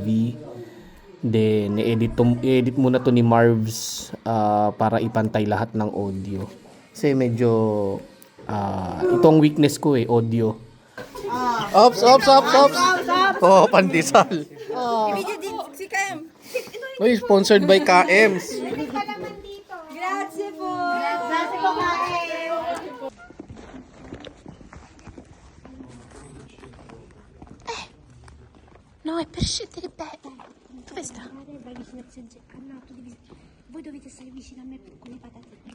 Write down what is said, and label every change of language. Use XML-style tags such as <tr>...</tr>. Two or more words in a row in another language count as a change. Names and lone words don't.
<tl>Then, i-edit muna to ni Marvs para ipantay lahat ng audio. Kasi medyo, itong weakness ko audio. Ops! Oh, pandesal. Ibigay din si Kem. Uy,</tl> <en>sponsored by KMs.</en> <it>Grazie po. No, è per scegliere bene. Dove sta? Voi dovete stare vicino a me con le patatine.</it>